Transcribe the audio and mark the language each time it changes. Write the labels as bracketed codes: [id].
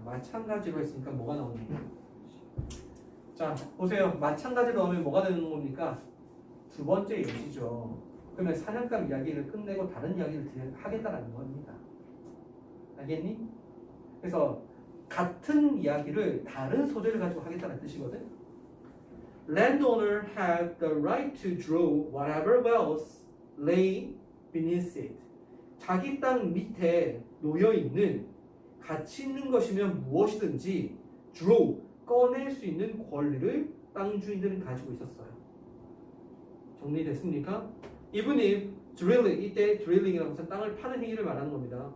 [ko] 마찬가지로 했으니까 뭐가 나옵니까? 자, 보세요. 마찬가지로 하면 뭐가 되는 겁니까? 두 번째 예시죠. 그러면 사냥감 이야기를 끝내고 다른 이야기를 하겠다라는 겁니다. 알겠니? 그래서 같은 이야기를 다른 소재를 가지고 하겠다는 뜻이거든. [en] landowner had the right to draw whatever wealth lay beneath it. [ko] 자기 땅 밑에 놓여 있는 가치 있는 것이면 무엇이든지 draw 꺼낼 수 있는 권리를 땅 주인들은 가지고 있었어요. 정리됐습니까? [en] Even if drilling, [ko] 이때 drilling이라고 해서 땅을 파는 행위를 말하는 겁니다.